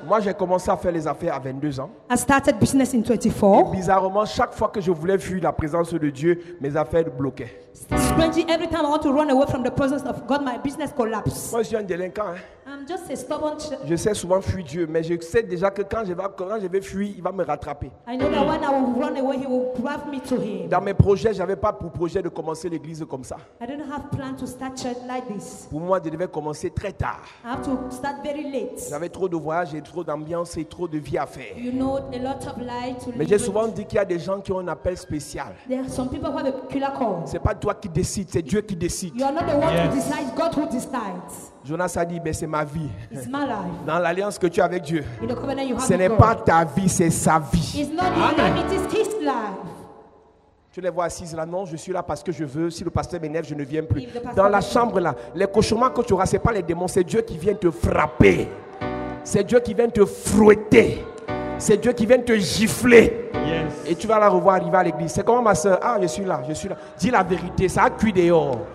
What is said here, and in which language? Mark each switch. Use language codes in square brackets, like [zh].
[fr] Moi, j'ai commencé à faire les affaires à 22 ans. [en] I started business in 24. [fr] Et bizarrement, chaque fois que je voulais fuir la présence de Dieu, mes affaires bloquaient. [en] Strangely, every time I want to run away from the presence of God, my business collapses. [fr] Moi, je suis un délinquant. [en] I'm just a stubborn [fr] je sais souvent fuir Dieu, mais je sais déjà que quand je vais fuir, il va me rattraper. [en] I know that when I will run away, he will grab me to him. [fr] Dans mes projets, j'avais pas pour projet de commencer l'église comme ça. [en] I didn't have plan to start church like this. [fr] Pour moi, je devais commencer très tard. [en] I have to start very late. [fr] J'avais trop de voyages et trop d'ambiance et trop de vie à faire. [en] You know, a lot of life to live. [fr] Mais j'ai souvent dit qu'il y a des gens qui ont un appel spécial. [en] There are some people who have a peculiar call. [fr] C'est pas toi qui décides, c'est Dieu qui décide. [en] You are not the one who decides, God who decides. [fr] Jonas a dit, ben c'est ma vie. [en] It's my life. [fr] Dans l'alliance que tu as avec Dieu, [en] In the covenant you have [fr] ce n'est [en] with [fr] pas [en] God. [fr] ta vie, c'est sa vie. [en] It's not his life, it is his life. [fr] Tu les vois assises là, non, je suis là parce que je veux. Si le pasteur m'énerve, je ne viens plus. Dans la chambre là, les cauchemars que tu auras, ce n'est pas les démons, c'est Dieu qui vient te frapper. C'est Dieu qui vient te fouetter. C'est Dieu qui vient te gifler. Yes. Et tu vas la revoir arriver à l'église. C'est comment ma soeur? Ah, je suis là. Dis la vérité, ça a cuit dehors.